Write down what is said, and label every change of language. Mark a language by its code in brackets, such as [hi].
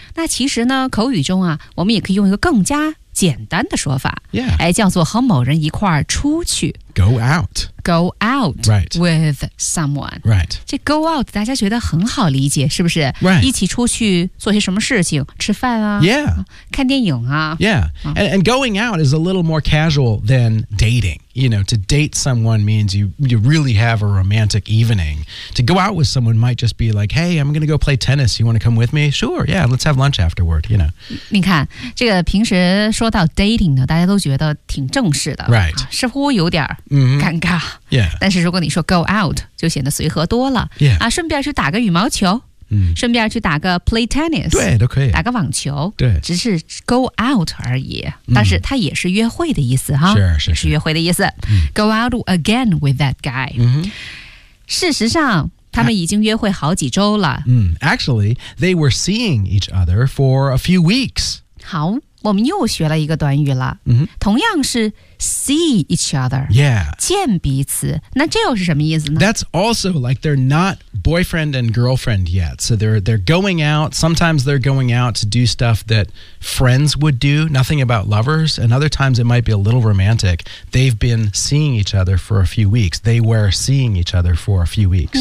[zh] 那其实呢口语中啊我们也可以用一个更加简单的说法、 [en] yeah. [zh] 哎、叫做和某人一块出去 [en] Go out、right. with someone、 right. [zh] 这 go out 大家觉得很好理解是不是、 [en] right. [zh] 一起出去做些什么事情吃饭啊、 [en] yeah. [zh] 看电影啊 [en] Yeah, and going out is a little more casual than dating You know, to date someone means you really have a romantic evening To go out with someone might just be like Hey, I'm going to go play tennis, you want to come with me? Sure, yeah, let's have lunch afterward, you know [zh] 你看这个平时说到 dating 呢大家都觉得挺正式的 [en] Right、 [zh] 啊、似乎有点尴尬、 [en] mm-hmm. Yeah [zh] 但是如果你说 go out 就显得随和多了 [en] Yeah、 [zh] 啊、顺便去打个羽毛球顺便去打个 [en] play tennis [zh] 对都可以打个网球对只是 go out 而已、嗯、但是它也是约会的意思哈是约会的意思、嗯、 [en] go out again with that guy、嗯、 [zh] 事实上他们已经约会好几周了、 [en] Actually they were seeing each other for a few weeks [zh] 好我们又学了一个短语了、嗯、同样是 [en] see each other yeah [zh] 见彼此那这又是什么意思呢 [en] That's also like they're notboyfriend and girlfriend yet. So they're going out. Sometimes they're going out to do stuff that friends would do, nothing about lovers. And other times it might be a little romantic. They've been seeing each other for a few weeks. They were seeing each other for a few weeks.